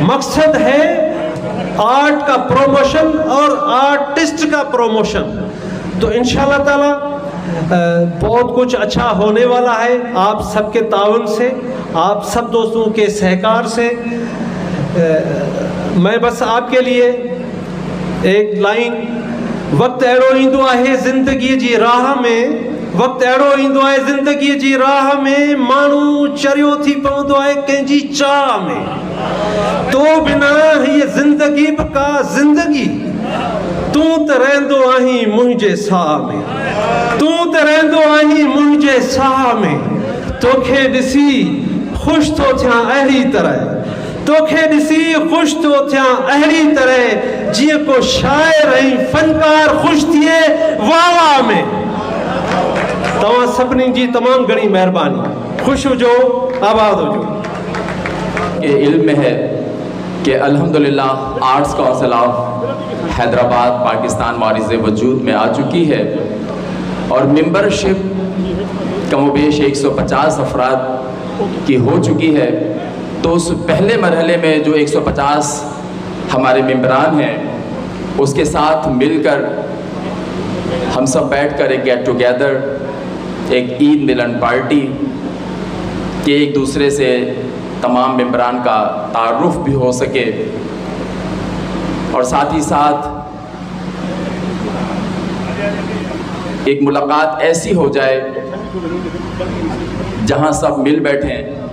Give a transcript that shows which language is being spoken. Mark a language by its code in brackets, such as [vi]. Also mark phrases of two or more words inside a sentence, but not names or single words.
[ur] مقصد ہے آرٹ کا پروموشن اور آرٹسٹ کا پروموشن. تو [ar] إن شاء الله تعالى [ur] بہت کچھ اچھا ہونے والا ہے آپ سب کے تعاون سے، آپ سب دوستوں کے سہکار سے. میں بس آپ کے لیے ایک لائن, [sd] वक्त अहिड़ो ईंदो आहे ज़िंदगी जी राह में, वक्त अहिड़ो ईंदो आहे ज़िंदगी जी राह में, माण्हू चरियो थी पवंदो आहे कंहिंजी चाह में। तो बिना ये ज़िंदगी का ज़िंदगी, तू त रहंदो आहीं मुंहिंजे साह में, तू त रहंदो आहीं मुंहिंजे साह में। तोखे ॾिसी ख़ुशि थो थियां अहिड़ी तरह, तोखे ॾिसी ख़ुशि थो थियां अहिड़ी तरह, जीअं को शाइर ऐं फनकार ख़ुशि थिए वाह वाह में। तव्हां सभिनी जी तमामु घणी महिरबानी। ख़ुशि हुजो, आबाद हुजो। [ur] یہ علم میں ہے کہ الحمدللہ آرٹس کونسل آف حیدرآباد پاکستان وارز وجود میں آ چکی ہے اور ممبرشپ کم و بیش 150 افراد کی ہو چکی ہے. تو اس پہلے مرحلے میں جو 150 ہمارے ممبران ہیں، اس کے ساتھ مل کر ہم سب بیٹھ کر ایک [en] get together, [ur] ایک عید ملن پارٹی کے ایک دوسرے سے تمام ممبران کا تعارف بھی ہو سکے اور ساتھ ہی ساتھ ایک ملاقات ایسی ہو جائے جہاں سب مل بیٹھیں.